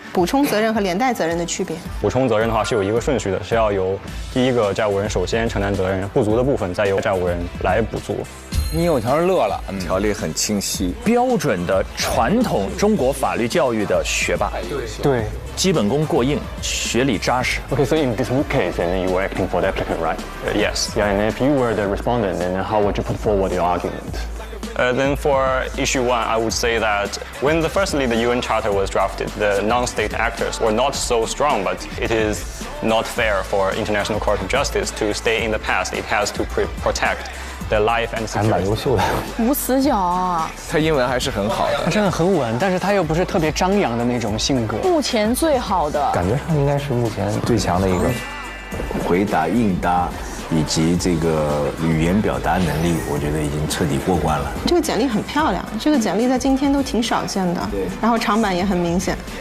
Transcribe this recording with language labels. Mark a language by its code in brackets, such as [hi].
[zh] 补充责任和连带责任的区别。补充责任的话是有一个顺序的，是要由第一个债务人首先承担责任，不足的部分再由债务人来补足。你有条乐了，条例很清晰，标准的传统中国法律教育的学霸。对。基本功过硬，学理扎实。 [en] Okay, so in this case, then you were acting for the applicant, right? Yes. Yeah, and if you were the respondent, then how would you put forward your argument? Then for issue 1, I would say that when firstly the UN Charter was drafted, the non-state actors were not so strong, but it is not fair for International Court of Justice to stay in the past. It has to protect the life and security. [zh] 还蛮优秀的，无死角啊！他英文还是很好的，他真的很稳，但是他又不是特别张扬的那种性格。目前最好的，感觉上应该是目前最强的一个。回答、应答以及这个语言表达能力，我觉得已经彻底过关了。这个简历很漂亮，这个简历在今天都挺少见的，对，然后长板也很明显，